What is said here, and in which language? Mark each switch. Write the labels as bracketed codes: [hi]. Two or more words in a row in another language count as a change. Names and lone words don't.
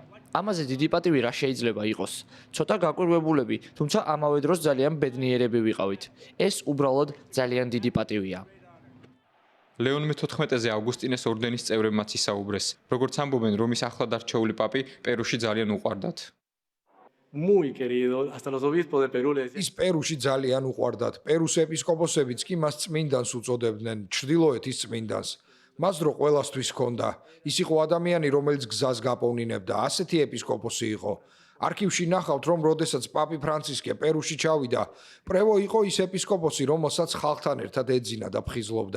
[ka] ამაზე დიდი პატივი რა შეიძლება იყოს? ცოტა გაკვირვებულები, თუმცა ამავე დროს ძალიან ბედნიერები ვიყავით. ეს უბრალოდ ძალიან დიდი პატივია. ლეონ მე-14-ზე ავგუსტინეს ორდენის წევრებმაც ისაუბრეს. როგორც ამბობენ, რომის ახლად არჩეული პაპი პერუში ძალიან უყვარდათ. [es] Muy querido, hasta los obispos de Perú le decían. [ka] ის პერუში ძალიან უყვარდათ. პერუს ეპისკოპოსებიც კი მას წმინდანს უწოდებდნენ, ჩრდილოეთის წმინდანს. მას დრო ყველასთვის ჰქონდა. ის იყო ადამიანი, რომელიც გზას გაპოვნინებდა. ასეთი ეპისკოპოსი იყო. არქივში ნახავთ, რომ როდესაც პაპი ფრანცისკე პერუში ჩავიდა, პრევო იყო ის ეპისკოპოსი, რომელსაც ხალხთან ერთად ეძინა და ფხიზლობდა.